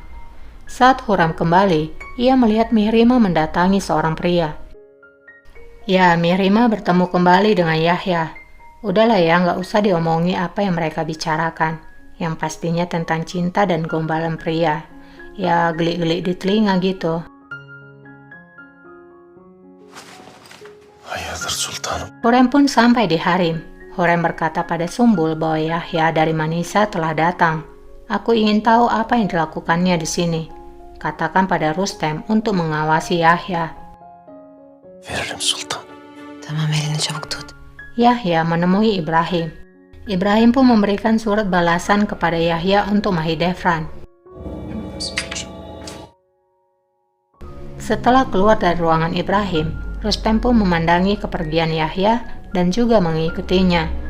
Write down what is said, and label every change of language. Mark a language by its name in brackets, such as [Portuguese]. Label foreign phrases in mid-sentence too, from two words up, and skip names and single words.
[Indonesian] Saat Hurrem kembali, ia melihat Mihrima mendatangi seorang pria. Ya, Mihrima bertemu kembali dengan Yahya. Udahlah ya, nggak usah diomongi apa yang mereka bicarakan. Yang pastinya tentang cinta dan gombalan pria. Ya, gelik-gelik di telinga gitu. [Turkish] Hayırdır sultanım? [Indonesian] Hurrem pun sampai di harem. Hurrem berkata pada Sumbul bahwa Yahya dari Manisa telah datang. Aku ingin tahu apa yang dilakukannya di sini. Katakan pada Rustem untuk mengawasi Yahya. [Turkish] Veririm sultan. Tamam, elini çabuk tut. [Indonesian] Yahya menemui Ibrahim. Ibrahim pun memberikan surat balasan kepada Yahya untuk Mahidevran. Setelah keluar dari ruangan Ibrahim, Rustem pun memandangi kepergian Yahya dan juga mengikutinya.